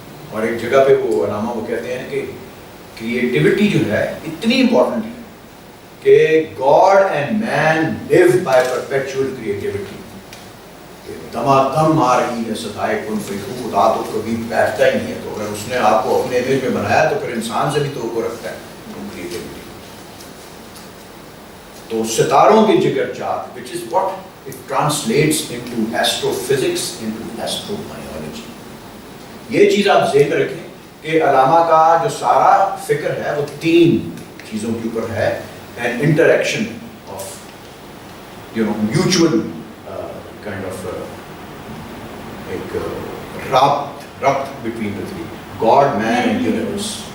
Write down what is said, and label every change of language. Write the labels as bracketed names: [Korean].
[Urdu] اور ایک جگہ پہ وہ علامہ وہ کہتے ہیں کہ کریٹیوٹی جو ہے اتنی امپورٹنٹ ہے کہ [English] God and man live by perpetual creativity. [Urdu] دما دم آ رہی ہے صدائے کن فیکو, خدا تو کبھی بیٹھتا ہی نہیں ہے. تو اگر اس نے آپ کو اپنے امیج میں بنایا تو پھر انسان سے بھی تو وہ رکھتا ہے کریٹیوٹی. تو ستاروں کے جگر چاک [English] which is what it translates into astrophysics, into astrobiology. [Urdu] یہ چیز آپ ذہن رکھیں کہ علامہ کا جو سارا فکر ہے وہ 3 چیزوں کے اوپر ہے. [English] an interaction of mutual kind of [Urdu] ایک ربط [English] between the 3, God, man and universe.